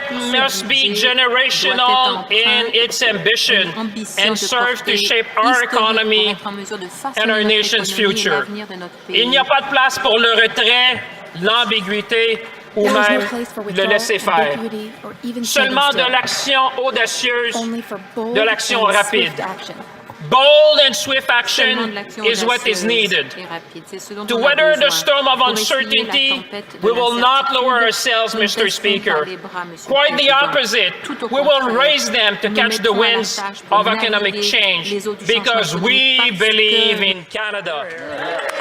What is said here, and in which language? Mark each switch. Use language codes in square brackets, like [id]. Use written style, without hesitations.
[en] Must be generational in its ambition and serve to shape our economy and our nation's future. [fr] Il n'y a pas de place pour le retrait, l'ambiguïté ou même le laisser-faire. Seulement de l'action audacieuse, de l'action rapide. [en] Bold and swift action is what is needed. To weather the storm of uncertainty, we will not lower ourselves, Mr. Speaker. Quite the opposite. We will raise them to catch the winds of economic change because we believe in Canada.